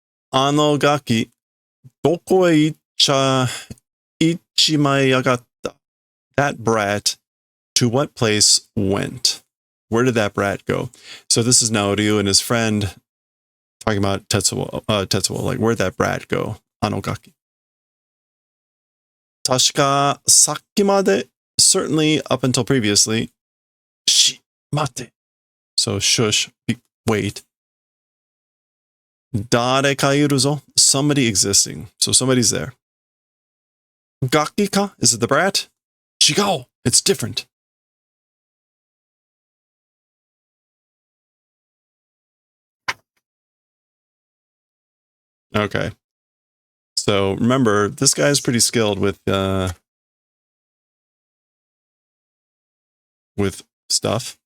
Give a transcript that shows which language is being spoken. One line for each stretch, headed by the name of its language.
Japanese: あのガキ、どこへ行っちまいやがった.
English: That brat, to what place went? Where did that brat go? So this is now Ryu and his friend talking about Tetsuo, like, where'd that brat go?
Japanese: あのガキ. 確かさっきまで,
English: certainly up until previously,
Japanese: 待て.
English: So shush, wait.
Japanese: 誰かいるぞ,
English: somebody existing. So somebody's there.
Japanese: ガキか?
English: Is it the brat?
Japanese: 違う,
English: it's different. Okay. So remember, this guy's pretty skilled with stuff.